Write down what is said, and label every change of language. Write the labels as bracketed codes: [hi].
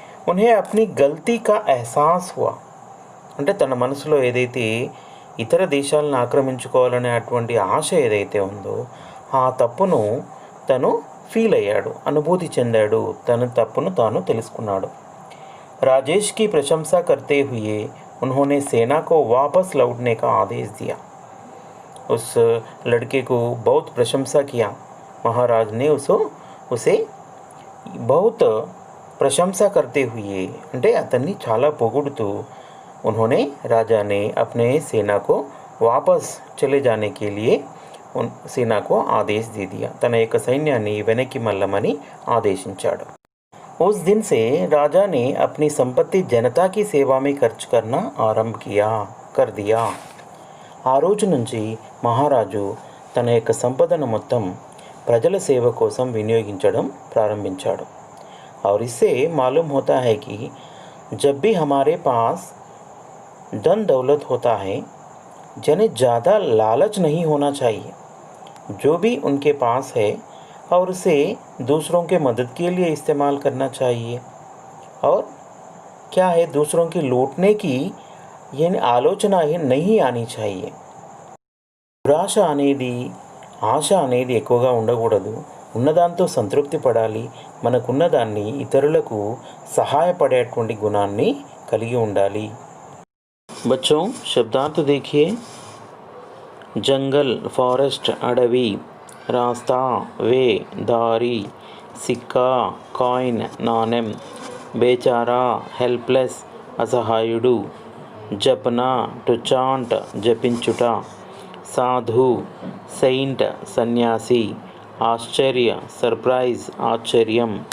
[hi] ఉన్హే అప్నీ గల్తీ కా ఎహసాస్ హువా. [te] అంటే తన మనసులో ఏదైతే ఇతర దేశాలను ఆక్రమించుకోవాలనే అటువంటి ఆశ ఏదైతే ఉందో ఆ తప్పును తను ఫీల్ అయ్యాడు, అనుభూతి చెందాడు, తన తప్పును తాను తెలుసుకున్నాడు. [hi] राजेश की प्रशंसा करते हुए उन्होंने सेना को वापस लौटने का आदेश दिया. उस लड़के को बहुत प्रशंसा किया. महाराज ने उसे बहुत प्रशंसा करते हुए [te] అంటే అతన్ని చాలా పొగుడుతూ [hi] उन्होंने राजा ने अपने सेना को वापस चले जाने के लिए सेना को आदेश दे दिया. [te] తన యొక్క సైన్యాన్ని వెనక్కి మళ్ళమని ఆదేశించాడు. [hi] उस दिन से राजा ने अपनी संपत्ति जनता की सेवा में खर्च करना आरंभ कर दिया. [te] ఆ రోజు నుంచి మహారాజు తన యొక్క సంపదను మొత్తం ప్రజల సేవ కోసం వినియోగించడం ప్రారంభించాడు. [hi] और इससे मालूम होता है कि जब भी हमारे पास धन दौलत होता है, जिन्हें ज़्यादा लालच नहीं होना चाहिए. जो भी उनके पास है और उसे दूसरों के मदद के लिए इस्तेमाल करना चाहिए. और क्या है, दूसरों की लूटने की ये आलोचना ही नहीं आनी चाहिए. [te] దురాశ అనేది, ఆశ అనేది ఎక్కువగా ఉండకూడదు. ఉన్నదాంతో సంతృప్తి పడాలి. మనకున్నదాన్ని ఇతరులకు సహాయపడేటువంటి గుణాన్ని కలిగి ఉండాలి. [hi] बच्चों, शब्दार्थ देखिए. जंगल, फॉरेस्ट, अडवी, रास्ता, वे, दारी, सिक्का, కాయిన్, నాణెం, బేచారా, హెల్ప్లెస్, అసహాయుడు, జపన, టు చాంట్, జపించుట, సాధు, సెయింట్, సన్యాసి, ఆశ్చర్య, సర్ప్రైజ్, ఆశ్చర్యం,